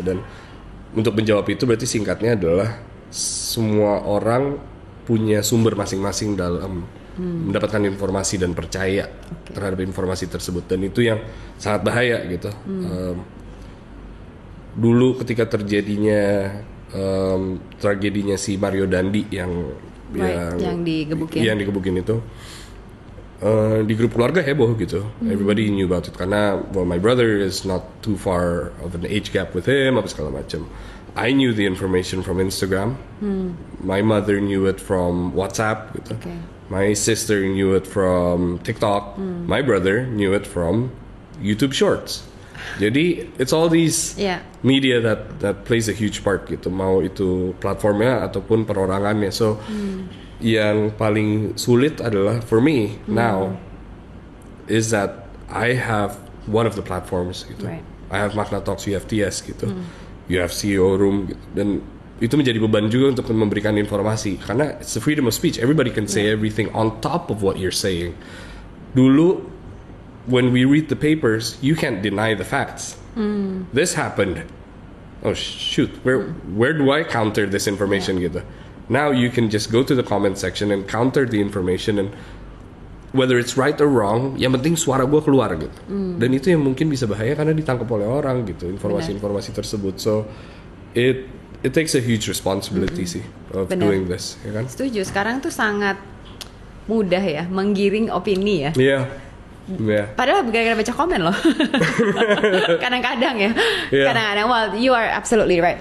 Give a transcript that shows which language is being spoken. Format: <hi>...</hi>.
<id>Dan untuk menjawab itu berarti singkatnya adalah semua orang punya sumber masing-masing dalam mendapatkan informasi dan percaya terhadap informasi tersebut, dan itu yang sangat bahaya gitu. Dulu ketika terjadinya tragedinya si Mario Dandi yang digebukin itu, di grup keluarga heboh gitu.</id> <en>Everybody knew about it</en> <id>karena</id> <en>my brother is not too far of an age gap with him,</en> <id>apa segala macam.</id> <en>I knew the information from Instagram. My mother knew it from WhatsApp gitu. My sister knew it from TikTok. My brother knew it from YouTube Shorts. Jadi it's all these media that plays a huge part gitu.</en> <id>Mau itu platformnya ataupun perorangannya.</id> <en>So</en> <id>yang paling sulit adalah</id> <en>for me now is that I have one of the platforms gitu. I have Magna Talks, you have TS gitu. You have CEO Room gitu.</en> <id>Dan itu menjadi beban juga untuk memberikan informasi karena</id> <en>it's the freedom of speech. Everybody can say everything on top of what you're saying.</en> <id>Dulu</id> <en>when we read the papers, you can't deny the facts. This happened. Oh shoot, where do I counter this information gitu? Now you can just go to the comment section and counter the information, and whether it's right or wrong,</en> <id>yang penting suara gue keluar gitu. Dan itu yang mungkin bisa bahaya karena ditangkap oleh orang gitu, informasi-informasi tersebut.</id> <en>So it takes a huge responsibility sih of doing this, ya kan?</en> <id>Setuju. Sekarang tuh sangat mudah ya menggiring opini ya. Padahal gara-gara baca komen loh. Kadang-kadang ya. Kadang-kadang,</id> <en>well, you are absolutely right.</en>